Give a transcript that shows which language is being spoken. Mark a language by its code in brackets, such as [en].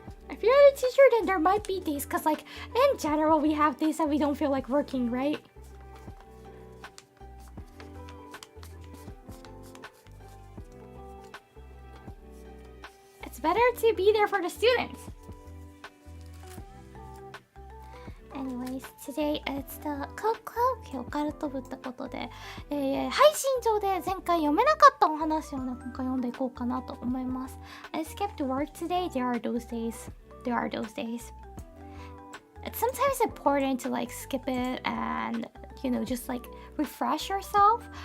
[en] If you're the teacher, then there might be days, because like in general we have days that we don't feel like working, right? Better to be there for the students. Anyways, today it's the Occult Club [ja] オカルト部ってことで、配信上で前回読めなかったお話をね、今回読んでいこうかなと思います。 [en] I skipped work today. There are those days. It's sometimes important to like skip it and, you know, just like refresh yourself.